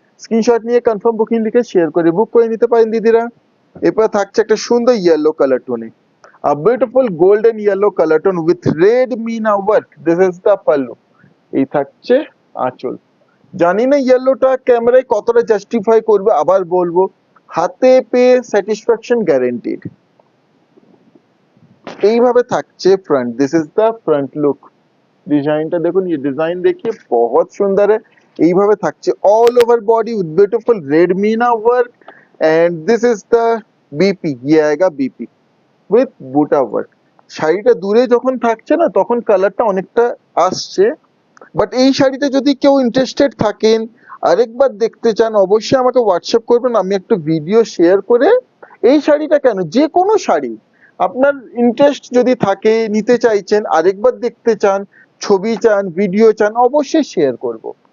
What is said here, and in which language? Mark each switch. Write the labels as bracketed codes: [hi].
[bn] Screenshot নিয়ে confirm booking লিখে share করে বুক করে নিতে পারেন দিদিরা। এরপর থাকছে একটা সুন্দর yellow colour টোনে, [en] a beautiful golden yellow color tone with red meena work, this is the pallu। [bn] এই থাকছে আঁচল। জানি না ইয়েলোটা ক্যামেরায় কতটা জাস্টিফাই করবে, আবার বলবো হাতে পেয়ে স্যাটিসফ্যাকশন গ্যারান্টিড। এইভাবে থাকছে [hi] front, [en] This is the front look. [bn] ডিজাইনটা দেখুন, [hi] ये डिजाइन देखिए बहुत सुंदर है। [bn] এইভাবে থাকছে [en] all over body with beautiful red meena work and this is the BP, [hi] ये आएगा बीपी विथ बूटा वर्क। [bn] শাড়িটা দূরে যখন থাকছে না তখন কালারটা অনেকটা আসছে, বাট এই শাড়িতে যদি কেউ ইন্টারেস্টেড থাকেন, আরেকবার দেখতে চান, অবশ্যই আমাকে হোয়াটসঅ্যাপ করবেন, আমি একটা ভিডিও শেয়ার করে এই শাড়িটা কেন, যে কোনো শাড়ি আপনার ইন্টারেস্ট যদি থাকে, নিতে চাইছেন, আরেকবার দেখতে চান, ছবি চান, ভিডিও চান, অবশ্যই শেয়ার করব।